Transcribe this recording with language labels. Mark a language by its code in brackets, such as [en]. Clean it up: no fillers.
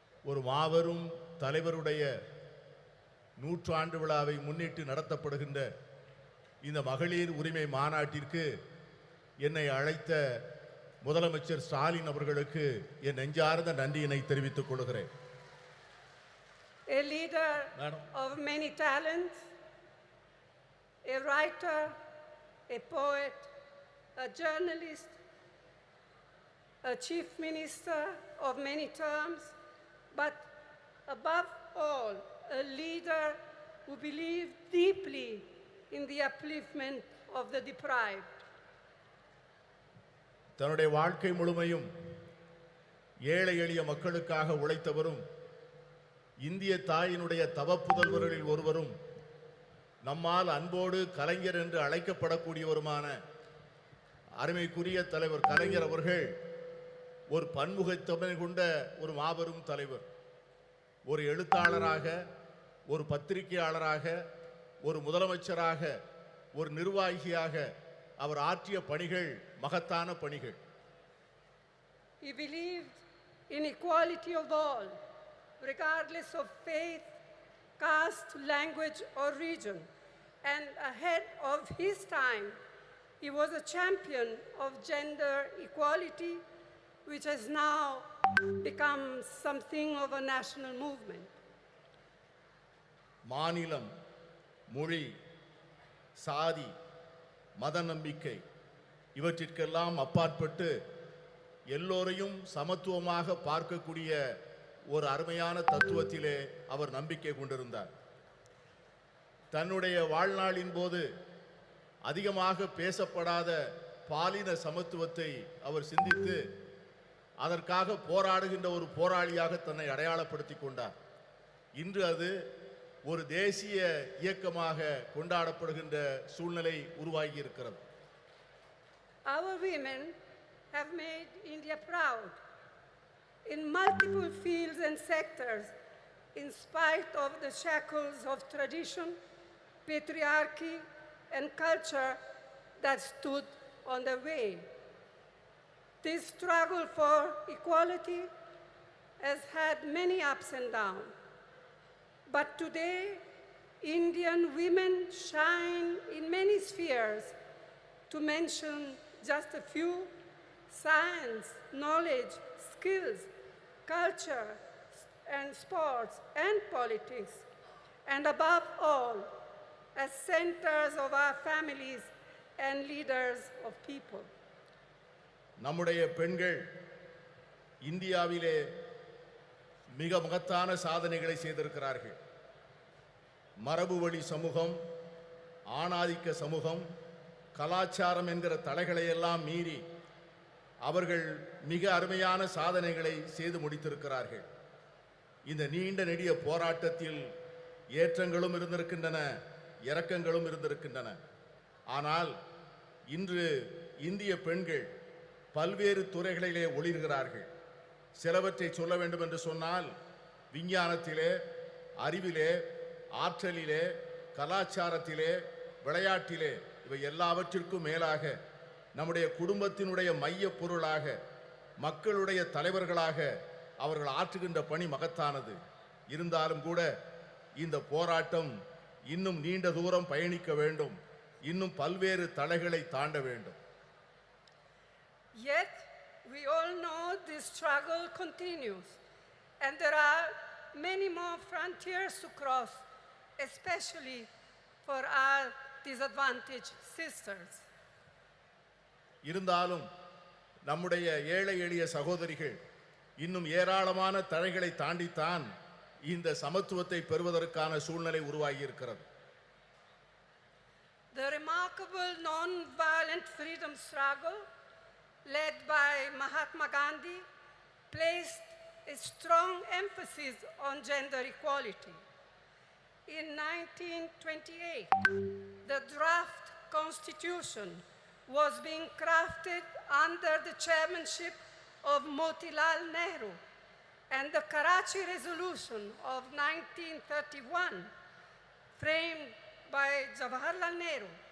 [ta] ஒரு மாபெரும் தலைவருடைய 100 ஆண்டு விழாவை முன்னிட்டு நடத்தப்படுகின்ற இந்த மகளிர் உரிமை மாநாட்டிற்கு என்னை அழைத்த முதலமைச்சர் ஸ்டாலின் அவர்களுக்கு என் நெஞ்சார்ந்த நன்றியினை தெரிவித்துக் கொள்கிறேன். [en] A leader of many talents, a writer, a poet, a journalist, a chief minister of many terms, but above all, a leader who believed deeply in the upliftment of the deprived. [ta] தன்னுடைய வாழ்க்கை முழுமையும் ஏழை எளிய மக்களுக்காக உழைத்தவரும் இந்திய தாயினுடைய தவப்புதல்வர்களில் ஒருவரும் நம்மால் அன்போடு கலைஞர் என்று அழைக்கப்படக்கூடியவருமான அருமைக்குரிய தலைவர் கலைஞர் அவர்கள் ஒரு பன்முகத்தன்மை கொண்ட ஒரு மாபெரும் தலைவர். ஒரு எழுத்தாளராக, ஒரு பத்திரிகையாளராக, ஒரு முதலமைச்சராக, ஒரு நிர்வாகியாக அவர் ஆற்றிய பணிகள் மகத்தான பணிகள். [en] He believed in equality of all, regardless of faith, caste, language or region. And ahead of his time, he was a champion of gender equality, which has now become something of a national movement. [ta] மாநிலம், மொழி, சாதி, மத நம்பிக்கை இவற்றிற்கெல்லாம் அப்பாற்பட்டு எல்லோரையும் சமத்துவமாக பார்க்கக்கூடிய ஒரு அருமையான தத்துவத்திலே அவர் நம்பிக்கை கொண்டிருந்தார். தன்னுடைய வாழ்நாளின் போது அதிகமாக பேசப்படாத பாலின சமத்துவத்தை அவர் சிந்தித்து அதற்காக போராடுகின்ற ஒரு போராளியாக தன்னை அடையாளப்படுத்தி கொண்டார். இன்று அது ஒரு தேசிய இயக்கமாக கொண்டாடப்படுகின்ற சூழ்நிலை உருவாகி இருக்கிறது. [en] Our women have made India proud in multiple fields and sectors, in spite of the shackles of tradition, patriarchy, and culture that stood on the way. This struggle for equality has had many ups and downs. But today, Indian women shine in many spheres. To mention just a few: science, knowledge, skills, culture, and sports, and politics. And above all, as centers of our families and leaders of people. [ta] நம்முடைய பெண்கள் இந்தியாவிலே மிக மகத்தான சாதனைகளை செய்திருக்கிறார்கள். மரபு வழி சமூகம், ஆணாதிக்க சமூகம், கலாச்சாரம் என்கிற தடைகளை எல்லாம் மீறி அவர்கள் மிக அருமையான சாதனைகளை செய்து முடித்திருக்கிறார்கள். இந்த நீண்ட நெடிய போராட்டத்தில் ஏற்றங்களும் இருந்திருக்கின்றன, இரக்கங்களும் இருந்திருக்கின்றன. ஆனால் இன்று இந்திய பெண்கள் பல்வேறு துறைகளிலே ஒளிர்கிறார்கள். சிலவற்றை சொல்ல வேண்டும் என்று சொன்னால், விஞ்ஞானத்திலே, அறிவிலே, ஆற்றலிலே, கலாச்சாரத்திலே, விளையாட்டிலே, இவை எல்லாவற்றிற்கும் மேலாக நம்முடைய குடும்பத்தினுடைய மைய பொருளாக, மக்களுடைய தலைவர்களாக அவர்கள் ஆற்றுகின்ற பணி மகத்தானது. இருந்தாலும் கூட இந்த போராட்டம் இன்னும் நீண்ட தூரம் பயணிக்க வேண்டும், இன்னும் பல்வேறு தடைகளை தாண்ட வேண்டும். [en] Yet, we all know this struggle continues, and there are many more frontiers to cross, especially for our disadvantaged sisters. [ta] இருந்தாலும் நம்முடைய ஏழை எளிய சகோதரிகள் இன்னும் ஏராளமான தடைகளை தாண்டித்தான் இந்த சமத்துவத்தை பெறுவதற்கான சூழ்நிலை உருவாகி இருக்கிறது. [en] The remarkable non-violent freedom struggle led by Mahatma Gandhi placed a strong emphasis on gender equality. In 1928, the draft constitution was being crafted under the chairmanship of Motilal Nehru, and the Karachi Resolution of 1931, framed by Jawaharlal Nehru.